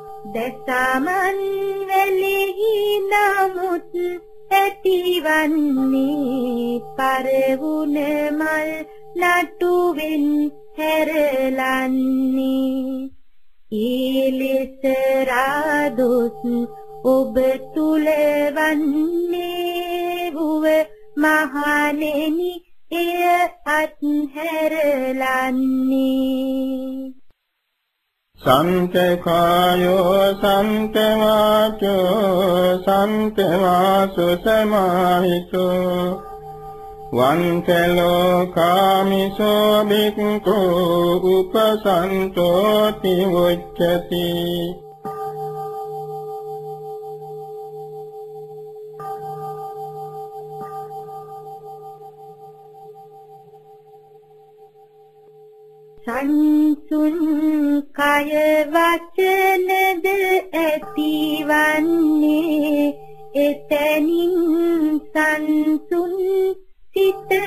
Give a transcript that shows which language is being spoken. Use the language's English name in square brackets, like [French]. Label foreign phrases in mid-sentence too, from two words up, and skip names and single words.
[Sinhala] දසමන් වෙලෙහි නමුත් ඇතිවන්නේ පරවුණ මල් නටුවෙන් හැරලන්නේ ඊලෙස රාදොස් ඔබ තුල වන්නේ වූ මහණෙනි එය අත්හැරලන්නේ [Pali] සන්තකායෝ සන්තවාචෝ සන්තවාසු සමාහිතෝ වන්තලෝකාමිසෝ බික්ඛු උපසන්තෝති උච්චති [Sinhala] සංසුන් කය වචනද ඇතිවන්නේ එතනින් සංසුන් සිත